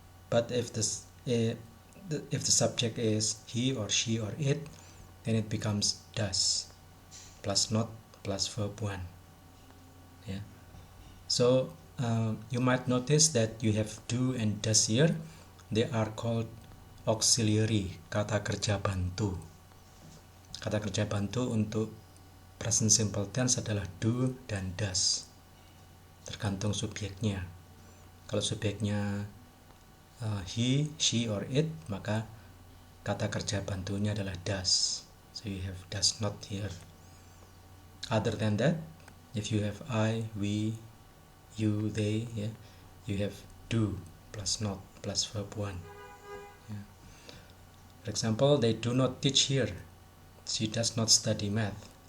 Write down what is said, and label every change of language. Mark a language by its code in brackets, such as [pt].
[en] But if the subject is he or she or it, then it becomes does plus not plus verb 1. Yeah. So you might notice that you have do and does here. They are called auxiliary, [id] kata kerja bantu. Kata kerja bantu untuk present simple tense adalah do dan does, tergantung subjeknya. Kalau subjeknya he, she, or it, maka kata kerja bantunya adalah does. [en] So you have does not here. Other than that, if you have I, we, you, they, yeah, you have do plus not plus verb 1. Yeah. For example, they do not teach here. She does not study math.